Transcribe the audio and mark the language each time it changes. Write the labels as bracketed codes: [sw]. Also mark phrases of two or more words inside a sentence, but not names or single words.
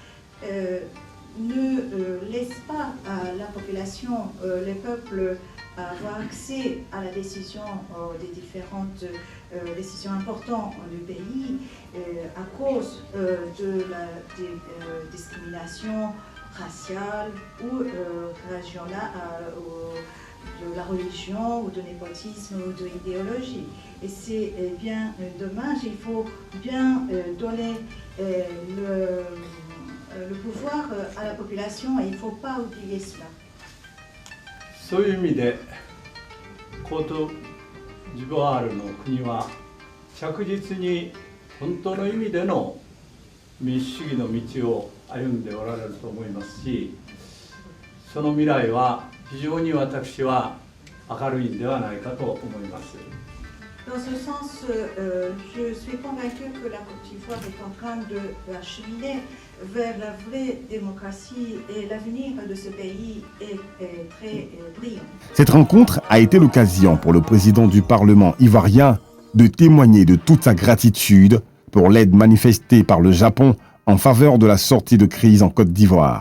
[fr] ne laissent pas à la population, les peuples, avoir accès à la décision des différentes décisions importantes du pays à cause de la discrimination raciale ou régionale, de la religion ou de népotisme ou de l'idéologie. Et c'est bien dommage, il faut bien donner le pouvoir à la population et il ne faut pas oublier cela. [ja] そういう意味でコートジボワールの国は着実に本当の意味での民主主義の道を歩んでおられると思いますし、その未来は非常に私は明るいんではないかと思います。 [fr] Dans ce sens, je suis convaincue que la Côte d'Ivoire est en train de cheminer vers la vraie démocratie et l'avenir de ce pays est très brillant. Cette rencontre a été l'occasion pour le président du Parlement ivoirien de témoigner de toute sa gratitude pour l'aide manifestée par le Japon en faveur de la sortie de crise en Côte d'Ivoire.